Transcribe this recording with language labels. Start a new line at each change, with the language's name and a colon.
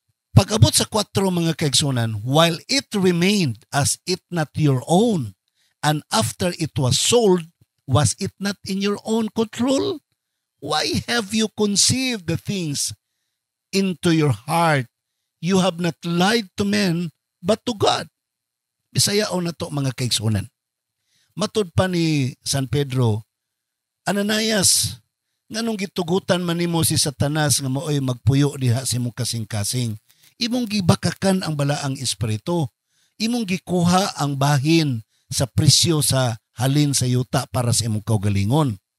Cebuano: Pag-abot sa 4 mga kaigsuonan,
English: while it remained as it not your own, and after it was sold, was it not in your own control? Why have you conceived the things into your heart? You have not lied to men, but to God.
Cebuano: Bisaya o na to mga kaigsuonan. Matud pa ni San Pedro, Ananias, nganong gitugutan man nimo si Satanas nga maoy magpuyo diha sa imong kasing-kasing. Imong gibakakan ang balaang espiritu. Imong gikuha ang bahin sa presyo sa halin sa yuta para sa imong kaugalingon.